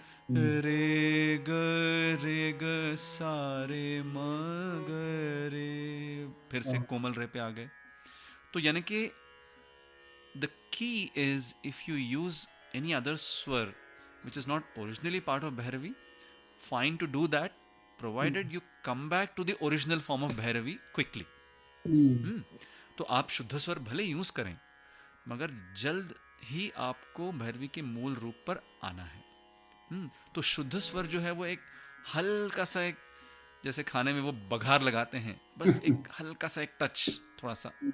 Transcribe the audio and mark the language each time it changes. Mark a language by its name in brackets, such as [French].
[Hindi] रे ग सा रे म ग रे, फिर से कोमल रे पे आ गए. तो यानी कि [English] the key is if you use any other swar which is not originally part of Bhairavi, fine to do that, provided you come back to the original form of Bhairavi quickly. [Hindi] तो आप शुद्ध स्वर भले use करें, मगर जल्द ही आपको भैरवी के मूल रूप पर आना है। तो शुद्ध स्वर जो है वो एक हल्का सा, एक जैसे खाने में वो बघार लगाते हैं, बस एक हल्का सा एक टच, थोड़ा सा।